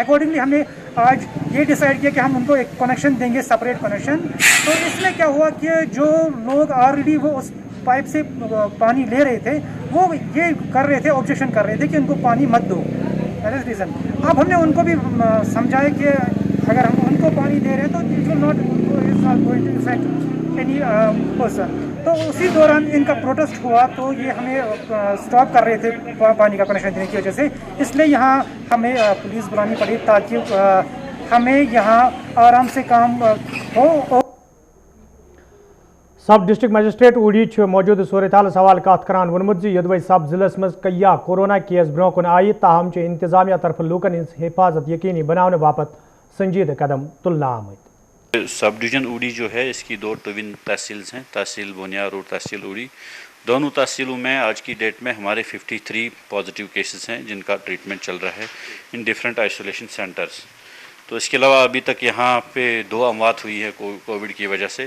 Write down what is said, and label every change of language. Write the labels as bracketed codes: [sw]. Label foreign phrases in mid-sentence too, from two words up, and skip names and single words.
[hi] अकॉर्डिंगली हमने आज ये डिसाइड किया कि हम उनको एक कनेक्शन देंगे, [en] separate connection. [hi] तो इसमें क्या हुआ कि जो लोग ऑलरेडी वो उस पाइप से पानी ले रहे थे वो ये कर रहे थे, ऑब्जेक्शन कर रहे थे कि उनको पानी मत दो। [en] that is reason. [hi] अब हमने उनको भी समझाया कि अगर हम उनको पानी दे रहे हैं तो [en] it will not going to effect any person. [hi] तो उसी दौरान इनका प्रोटेस्ट हुआ तो ये हमें स्टॉप कर रहे थे पानी का कनेक्शन देने की वजह से, इसलिए यहाँ हमें पुलिस बुलानी पड़ी ताकि हमें यहाँ आराम से काम हो। [en] sub district magistrate [ks] ऊड़ी मौजूद सूरत हाल हवाल कत करान वोनमुत योदवे सब जिलस मज कया कोरोना केस ब्रोह कुन आय, ताहम इंतजामिया तरफ लूकन हज हिफाजत यकीनी बनाने बापत संजीदा कदम तुलना आमद। [en] sub division [hi] ऊड़ी जो है इसकी 2 ट्विन तहसील्स हैं, तहसील बोनियार और तहसील ऊड़ी। दोनों तहसीलों में आज की डेट में हमारे 53 [en] positive cases [hi] हैं जिनका ट्रीटमेंट चल रहा है [en] in different isolation centres. [hi] तो इसके अलावा अभी तक यहाँ पे 2 अमवात हुई है कोविड की वजह से।